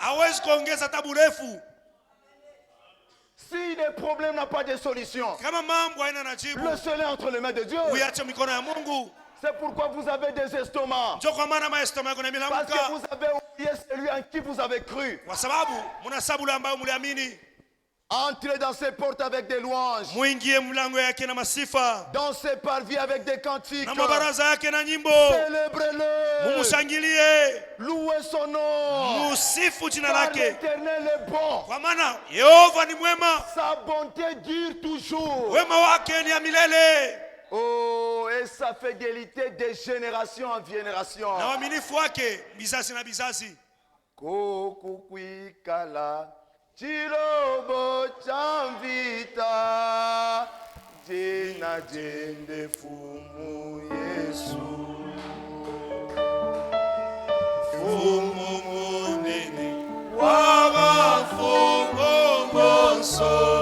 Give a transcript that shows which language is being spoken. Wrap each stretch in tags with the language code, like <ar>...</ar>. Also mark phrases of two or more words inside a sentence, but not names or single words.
<fr>Si le problème n'a pas de solution, le seul est entre les mains de Dieu. C'est pourquoi vous avez des estomacs. Parce que vous avez oublié celui en qui vous avez cru. Entrez dans ses portes avec des louanges.</fr> <sw>Muingie mlango yake na masifa.</sw> <fr>Dans ses parvis avec des cantiques.</fr> <sw>Na mabaraza yake na nyimbo.</sw> <fr>Célébrez-le.</fr> <sw>Mumushangilie.</sw> <fr>Louez son nom.</fr> <sw>Musifu jina</sw> <fr>Car</fr> <sw>lake.</sw> <fr>l'Éternel est bon.</fr> <sw>Kwa maana Yehova ni mwema.</sw> <fr>Sa bonté dure toujours.</fr> <sw>Wema wake ni ya milele.</sw> <fr>Oh, et sa fidélité de génération en génération.</fr> <sw>Na uaminifu wake bizazi na bizazi.</sw> <lu>Kukukwikala chilobo chamvita jina jende fumu Yesu fumu munene wabafungo monso</lu>